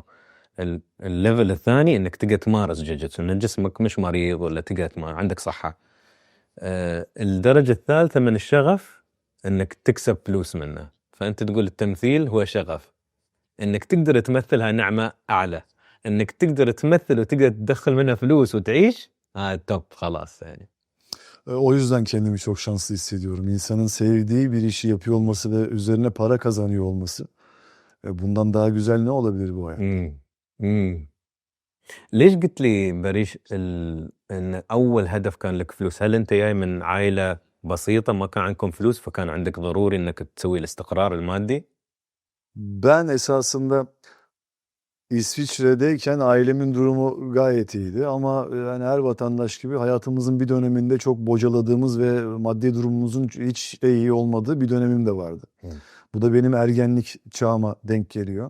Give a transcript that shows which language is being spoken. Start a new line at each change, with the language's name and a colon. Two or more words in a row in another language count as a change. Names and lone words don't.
Arabic: الليفل الثاني إنك تقدر تمارس جوجيتسو، إن جسمك مش مريض ولا تقدر تمارس، عندك صحة. الدرجة الثالثة من الشغف إنك تكسب فلوس منه. فأنت تقول التمثيل هو شغف، إنك تقدر تمثلها نعمة أعلى، إنك تقدر تمثل وتقدر تدخل منها فلوس وتعيش توب خلاص yani.
Turkish: O yüzden kendimi çok şanslı hissediyorum. İnsanın sevdiği bir işi yapıyor olması ve üzerine para kazanıyor olması. Bundan daha güzel ne olabilir bu hayat?
Arabic: ليش قلت لي بريش إن أول هدف كان لك فلوس؟ هل أنت جاي من عائلة بسيطة ما كان عندكم فلوس فكان عندك ضروري إنك تسوي الاستقرار المادي؟
Turkish: Ben esasında İsviçre'deyken ailemin durumu gayet iyiydi ama yani her vatandaş gibi hayatımızın bir döneminde çok bocaladığımız ve maddi durumumuzun hiç de iyi olmadığı bir dönemim de vardı. Bu da benim ergenlik çağıma denk geliyor.